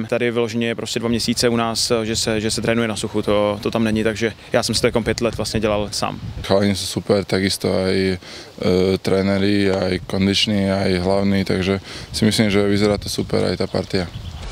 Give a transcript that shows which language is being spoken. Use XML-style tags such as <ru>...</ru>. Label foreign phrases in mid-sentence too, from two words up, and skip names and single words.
<cs>Tady vyloženě je prostě 2 měsíce u nás, že se trénuje na suchu, to tam není, takže já jsem si to jako 5 let vlastně dělal sám.</cs> <sk>Chalani sú super, takisto aj tréneri, aj kondiční, aj hlavní, takže si myslím, že vyzerá to super aj tá partia.</sk>